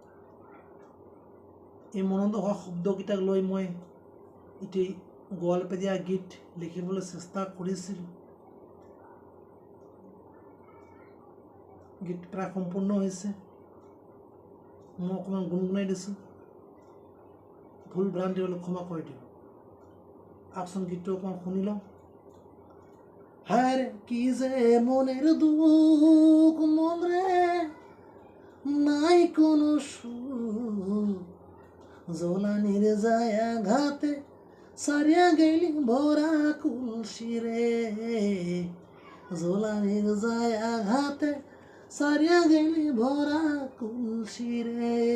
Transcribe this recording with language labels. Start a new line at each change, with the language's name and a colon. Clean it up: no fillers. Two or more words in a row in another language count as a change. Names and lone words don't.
Assamese: এই মনত অহা শব্দকেইটাক লৈ মই এটি গোৱালপাৰীয়া গীত লিখিবলৈ চেষ্টা কৰিছিলোঁ। গীত প্ৰায় সম্পূৰ্ণ হৈছে। মই অকণমান গুণগুণাই দিছোঁ। ভুল ভ্ৰান্তি হ'লে ক্ষমা কৰি দিওঁ। আহকচোন গীতটো অকণমান শুনি লওঁ।
Rangpuri: হায় কি যে মনের দুঃখ মনরে নাই কোনো সুখ, জ্বলানির যায় আঘাতে সারিয়া গেলি ভরা কুলসি রে, জ্বলানির যায় আঘাতে সারিয়া গেলি ভরা কুলসি রে।